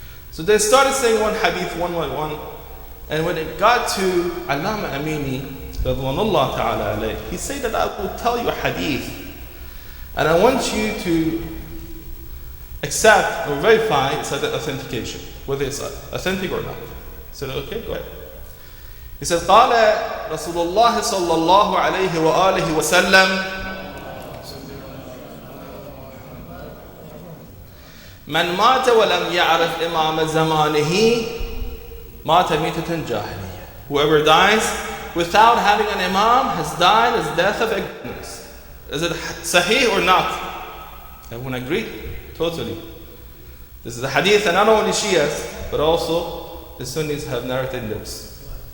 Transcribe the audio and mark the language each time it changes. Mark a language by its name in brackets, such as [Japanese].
[English] So they started saying one hadith, one by one. And when it got to Allama Amini, radwanullah ta'ala alayh, he said that I will tell you a hadith. And I want you to accept or verify its authentication, whether it's authentic or not. I said, okay, go ahead. He said, [Arabic] قال رسول الله صلى الله عليه وآله وسلم من مات ولم يعرف إمام زمانه مات ميتة جاهلية. [English] Whoever dies without having an imam has died as death of ignorance. Is it sahih or not? Everyone agree? Totally. This is a hadith and not only Shias, but also the Sunnis have narrated this.